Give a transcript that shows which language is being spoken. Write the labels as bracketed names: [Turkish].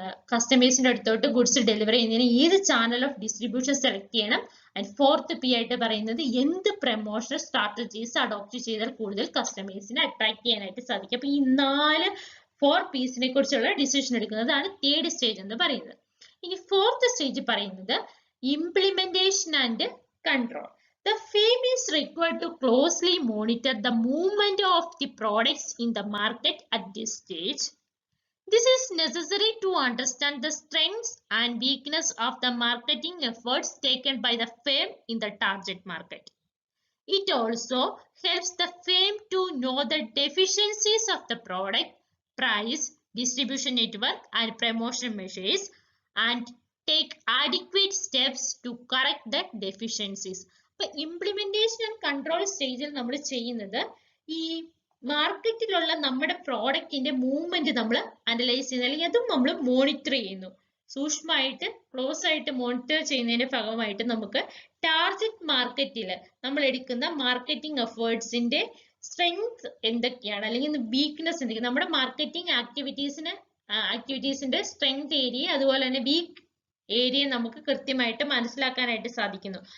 [Malayalam] കസ്റ്റമേഴ്സിന്റെ അടുത്തോട്ട് goods deliver ചെയ്യുന്നതിന് ഏത് ചാനൽ ഓഫ് ഡിസ്ട്രിബ്യൂഷൻ സെലക്ട് ചെയ്യണം, ആൻഡ് ഫോർത്ത് P ആയിട്ട് പറയുന്നത് എന്ത് പ്രൊമോഷൻ സ്ട്രാറ്റജീസ് അഡോപ്റ്റ് ചെയ്താൽ കൂടുതൽ കസ്റ്റമേഴ്സിനെ അട്രാക്ട് ചെയ്യാനായിട്ട് സാധിക്കും. അപ്പൊ ഈ 4 P'സിനെ കുറിച്ചുള്ള ഡിസിഷൻ എടുക്കുന്നതാണ് തേർഡ് സ്റ്റേജ് എന്ന് പറയുന്നത്. ഇനി ഫോർത്ത് സ്റ്റേജ് പറയുന്നത് implementation and control. [English] The firm is required to closely monitor the movement of the products in the market at this stage. This is necessary to understand the strengths and weakness of the marketing efforts taken by the firm in the target market. It also helps the firm to know the deficiencies of the product, price, distribution network, and promotion measures, and take adequate steps to correct the deficiencies. [Malayalam] ഇപ്പൊ implementation and control സ്റ്റേജിൽ നമ്മൾ ചെയ്യുന്നത് ഈ മാർക്കറ്റിലുള്ള നമ്മുടെ പ്രോഡക്റ്റിന്റെ movement നമ്മൾ analyse ചെയ്യുന്നു, അല്ലെങ്കിൽ അതും നമ്മൾ മോണിറ്റർ ചെയ്യുന്നു. സൂക്ഷ്മമായിട്ട് ക്ലോസ് ആയിട്ട് മോണിറ്റർ ചെയ്യുന്നതിന്റെ ഭാഗമായിട്ട് നമുക്ക് ടാർഗറ്റ് മാർക്കറ്റിൽ നമ്മൾ എടുക്കുന്ന മാർക്കറ്റിംഗ് എഫേർട്സിന്റെ സ്ട്രെങ്ത് എന്തൊക്കെയാണ്, അല്ലെങ്കിൽ വീക്ക്നെസ് എന്തൊക്കെയാണ്, നമ്മുടെ മാർക്കറ്റിംഗ് ആക്ടിവിറ്റീസിന്റെ സ്ട്രെങ്ത് ഏരിയ അതുപോലെ തന്നെ വീക്ക് ഏരിയ നമുക്ക് കൃത്യമായിട്ട് മനസ്സിലാക്കാനായിട്ട് സാധിക്കുന്നു.